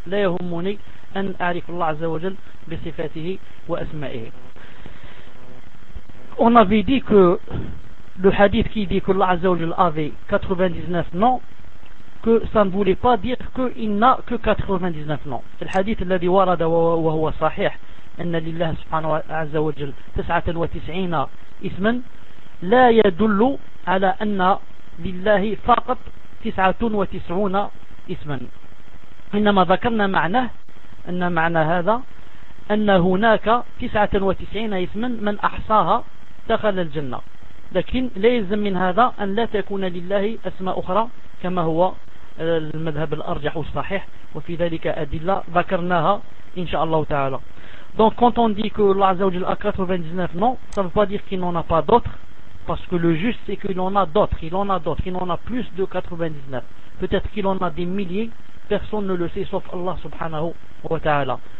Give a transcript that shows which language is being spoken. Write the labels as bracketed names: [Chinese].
[Arabic] La yahumuni an a'rif Allah azza wa jal bi sifatihi wa asma'ihi. [French] On avait dit que le hadith qui dit que Allah azza wa jal avait 99 noms, que ça ne voulait pas dire qu'il n'a que 99 noms. [Arabic] Le hadith alladhi warada wa huwa sahih أن لله سبحانه عز وجل 99 اسما لا يدل على أن لله فقط 99 اسما، إنما ذكرنا معناه أن معنى هذا أن هناك 99 اسما من أحصاها دخل الجنة، لكن لازم من هذا أن لا تكون لله أسماء أخرى كما هو المذهب الأرجح والصحيح، وفي ذلك أدلة ذكرناها إن شاء الله تعالى. [French] Donc quand on dit que Allah Azza wa Jalla a 99 noms, ça ne veut pas dire qu'il n'en a pas d'autres, parce que le juste c'est qu'il en a d'autres, il en a plus de 99. Peut-être qu'il en a des milliers, personne ne le sait sauf Allah subhanahu wa ta'ala.